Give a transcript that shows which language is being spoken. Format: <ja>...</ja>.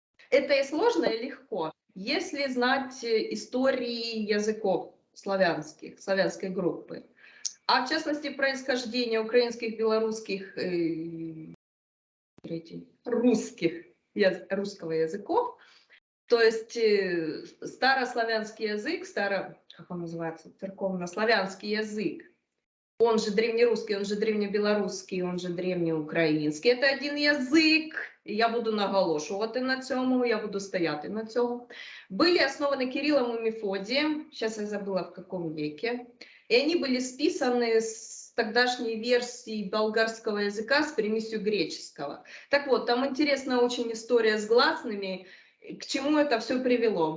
<ru>Это и сложно, и легко. Если знать истории языков славянских, славянской группы, а в частности происхождение украинских, белорусских, русского языков, то есть старославянский язык, как он называется, церковнославянский язык, он же древнерусский, он же древнебелорусский, он же древнеукраїнський. Это один язык,</ru> <uk>и я буду наголошувати на цьому, я буду стояти на цьому.</uk> <ru>Были основаны Кириллом и Мефодием, сейчас я забыла в каком веке, и они были списаны с тогдашней версии болгарского языка с примесью греческого. Так вот, там интересная очень история с гласными, к чему это все привело.</ru>